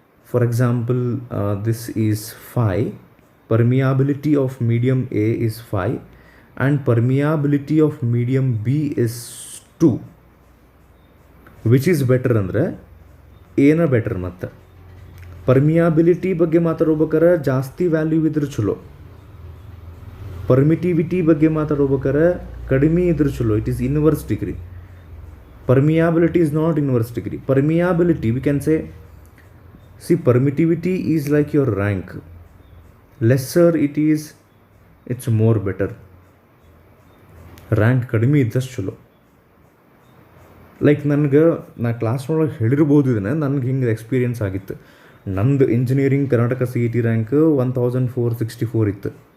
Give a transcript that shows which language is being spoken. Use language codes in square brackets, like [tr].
[en] For example this is 5, permeability of medium A is 5 and permeability of medium B is 2. Which is better [kn] ಅಂದರೆ ಏನ better? ಮತ್ತು ಪರ್ಮಿಯಾಬಿಲಿಟಿ ಬಗ್ಗೆ ಮಾತಾಡ್ಬೇಕಾರೆ ಜಾಸ್ತಿ value ಇದ್ರೆ ಚಲೋ, ಪರ್ಮಿಟಿವಿಟಿ ಬಗ್ಗೆ ಮಾತಾಡ್ಬೇಕಾರೆ ಕಡಿಮೆ ಇದ್ರೆ ಚಲೋ. [en] It is inverse degree. Permeability is not inverse degree. Permeability, we can say, see, permittivity is like your rank. Lesser it is, it's more better. [kn] Rank ಕಡಿಮೆ ಇದ್ದಷ್ಟು ಚಲೋ. ಲೈಕ್ ನನಗೆ ನಾ ಕ್ಲಾಸ್ನೊಳಗೆ ಹೇಳಿರ್ಬೋದು, ಇದನ್ನು ನನಗೆ ಹಿಂಗೆ ಎಕ್ಸ್ಪೀರಿಯನ್ಸ್ ಆಗಿತ್ತು. ನಂದು ಇಂಜಿನಿಯರಿಂಗ್ ಕರ್ನಾಟಕ CET ರ್ಯಾಂಕ್ 1464 ಇತ್ತು.